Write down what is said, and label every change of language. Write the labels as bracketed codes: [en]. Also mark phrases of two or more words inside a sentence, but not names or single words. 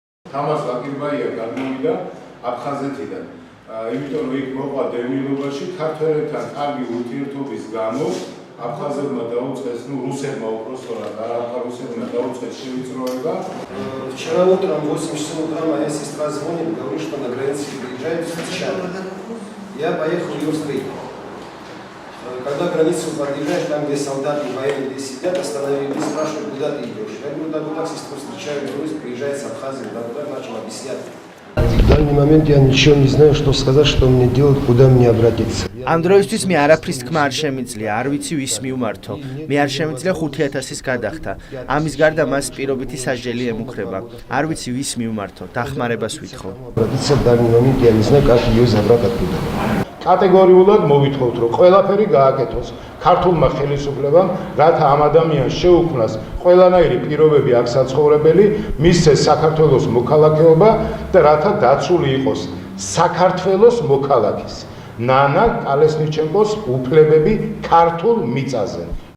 [ka] თამაზ ლაკირბაია გადმოვიდა აფხაზეთიდან. იმიტომ რომ იქ მოყვა დევნილობაში ქართველებთან კარგი ურთიერთობის გამო აფხაზებმა დაუწყეს, რუსებმა უпростоრად русებმა დაუწყეს შევიწროება. [ru] Вчера утром, в 8 часов утра моя сестра звонит, говорит, что на границе приезжает встречать. Я поехал ее встретить. Когда границу подъезжаешь, там, где солдаты военные сидят, остановились, спрашивают, куда ты идешь. Я говорю, да, куда сестру встречаю, Беларусь, приезжает с Абхазии, да, куда начал объяснять. В данный момент я ничего не знаю, что сказать, что мне делать, куда мне обратиться. [ka] ამ დროისთვის მე არაფრის თქმა არ შემიძლია, არ ვიცი ვის მივმართო. მე არ შემიძლია 5000-ის გადახდა. ამის გარდა მას პირობითი სასჯელი ემუქრება. არ ვიცი ვის მივმართო, დახმარებას ვითხოვ. [ru] Обратиться в данный момент я не знаю, как ее забрать оттуда. [ka] კატეგორიულად მოვითხოვთ, რომ ყველაფერი გააკეთოს ქართულმა ხელისუფლებამ, რათა ამ ადამიანს შეუქმნას ყველანაირი პირობები აქ საცხოვრებელი, მისცეს საქართველოს მოქალაქეობა და რათა დაცული იყოს საქართველოს მოქალაქის ნანა კალესნიჩენკოს უფლებები ქართულ მიწაზე.